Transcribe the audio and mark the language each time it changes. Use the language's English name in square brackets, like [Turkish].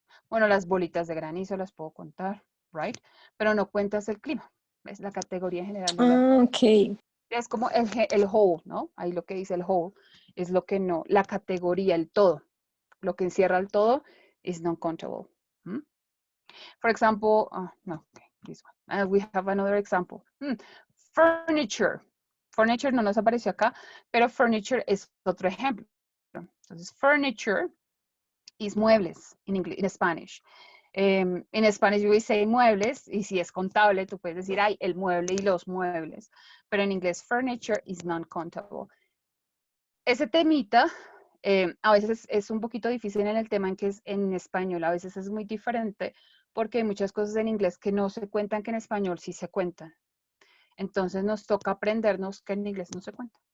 [Spanish] Bueno, las bolitas de granizo las puedo contar, [English] right? [Spanish] Pero no cuentas el clima. ¿Ves? La categoría general. No [English] Ok. [Spanish] es como el whole, ¿no? Ahí lo que dice el whole es lo que no, la categoría, el todo. Lo que encierra el todo [English] is non-countable. For example, no, okay, this one. We have another example. Furniture. [Spanish] Furniture no nos apareció acá, pero furniture es otro ejemplo. [English] Entonces, furniture is muebles in Spanish. [Spanish] En Spanish we say muebles, y si es contable, tú puedes decir, ay, el mueble y los muebles. Pero en inglés, furniture [English] is non-countable. [Spanish] Ese temita, a veces es un poquito difícil en el tema en que es en español, a veces es muy diferente, porque hay muchas cosas en inglés que no se cuentan, que en español sí se cuentan. Entonces nos toca aprendernos que en inglés no se cuentan.